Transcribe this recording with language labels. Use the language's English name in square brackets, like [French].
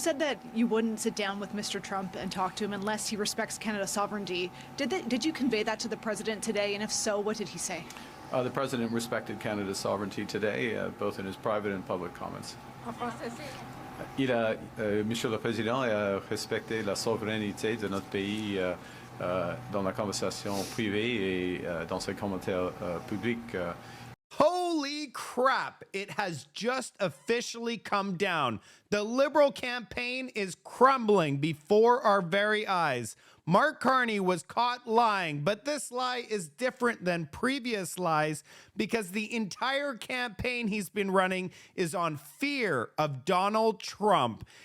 [English] Said that you wouldn't sit down with Mr. Trump and talk to him unless he respects Canada's sovereignty. Did you convey that to the president today? And if so, what did he say? The president respected Canada's sovereignty today, both in his private and public comments. [French] Monsieur le Président a respecté la souveraineté de notre pays dans la conversation privée et dans ses commentaires publics. [English] Holy crap, it has just officially come down. The Liberal campaign is crumbling before our very eyes. Mark Carney was caught lying, but this lie is different than previous lies because the entire campaign he's been running is on fear of Donald Trump.